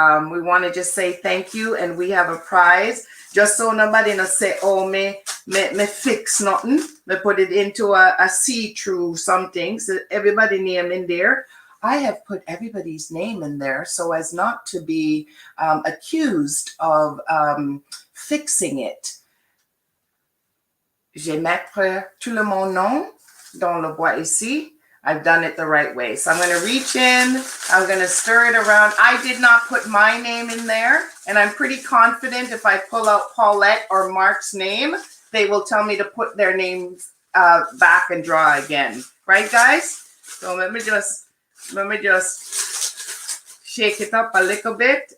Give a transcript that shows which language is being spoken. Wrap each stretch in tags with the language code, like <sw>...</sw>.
<en>We want to just say thank you, and we have a prize. Just so nobody no say, oh, me fix nothing. Me put it into a see-through something. So everybody name in there. I have put everybody's name in there so as not to be accused of fixing it.</en> <fr>Je vais mettre tout le monde nom dans le bois ici.</fr> <en>I've done it the right way. So I'm going to reach in. I'm going to stir it around. I did not put my name in there. And I'm pretty confident if I pull out Paulette or Mark's name, they will tell me to put their names back and draw again. Right, guys? So let me just shake it up a little bit.</en>